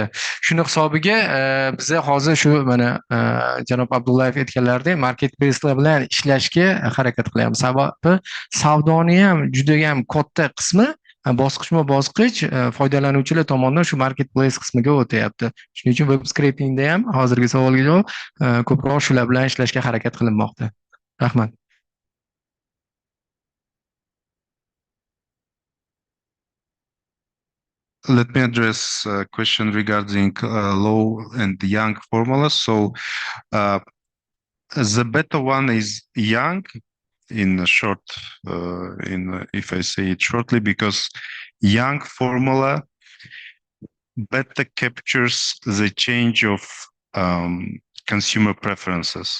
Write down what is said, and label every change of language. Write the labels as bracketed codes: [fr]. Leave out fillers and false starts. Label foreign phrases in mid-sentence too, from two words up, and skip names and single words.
[uz] Shuni hisobiga biza hozir shu mana janob Abdullayev aytganlaridek marketplace'lar bilan ishlashga harakat qilyapmiz. Sababi savdoni ham juda ham katta qismi bosqichma-bosqich foydalanuvchilar tomonidan shu marketplace qismiga o'tyapti. Shuning uchun [en] web scrapingda [uz] ham hozirgi savolga javob ko'proq shular bilan ishlashga harakat qilinmoqda. Rahmat. [en] Let me address a question regarding low and young formulas. So the better one is young in short, if I say it shortly, because young formula better captures the change of consumer preferences.